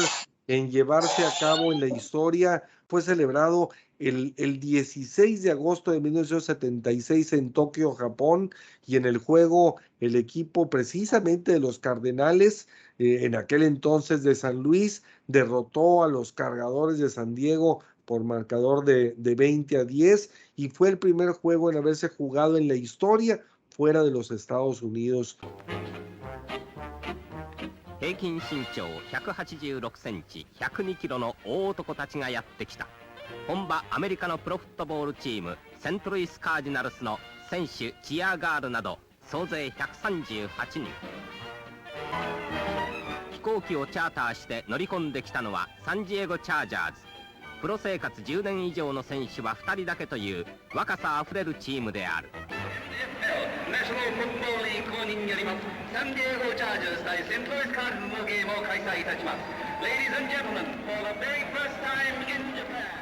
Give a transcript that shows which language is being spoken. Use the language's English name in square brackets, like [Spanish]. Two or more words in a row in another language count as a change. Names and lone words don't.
[Spanish] en llevarse a cabo en la historia fue celebrado el 16 de agosto de 1976 en Tokio, Japón, y en el juego el equipo precisamente de los Cardenales, en aquel entonces de San Luis, derrotó a los Cargadores de San Diego por marcador de 20-10, y fue el primer juego en haberse jugado en la historia fuera de los Estados Unidos. [Japanese] 平均身長186センチ102キロの大男たちがやってきた。本場アメリカのプロフットボールチームセントルイス・カージナルスの選手、チアガールなど総勢138人。飛行機をチャーターして乗り込んできたのはサンジエゴチャージャーズ。プロ生活10年以上の選手は2人だけという若さあふれるチームである。ナショナルフットボールリーグ公認によりますサンディエゴチャージャーズ対セントルイスカールズのゲームを開催いたします。 [English] Ladies and gentlemen, for the very first time in Japan。